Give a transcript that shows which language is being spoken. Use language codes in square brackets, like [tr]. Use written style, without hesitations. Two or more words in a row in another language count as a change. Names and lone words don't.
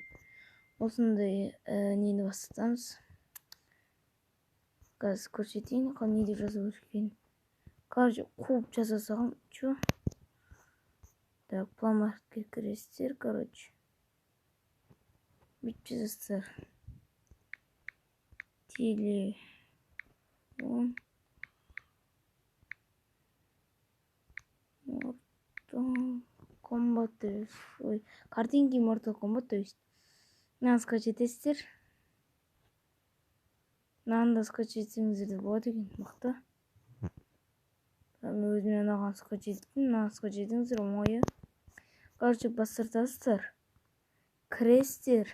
[kk] Осындай нені бастатамыз. Қазір көрсетейін, не деп жазу керек екенін. Короче, қуып жаза салғам. Чё? Так, пломаркетке кіресіздер, короче. Бүйтіп жазасыздар. Телефон. [ru] Комбат, ой, картинки Mortal Kombat, то есть. [kk] Мынаны скачать етесіздер. Мынаны да скачать етсеңіздер де болады екен, мықты. Мен өзіме ұнаған скачать еттім, мынаны скачать етіңіздер, оңайы. Короче, бастыртасыздар. Кіресіздер.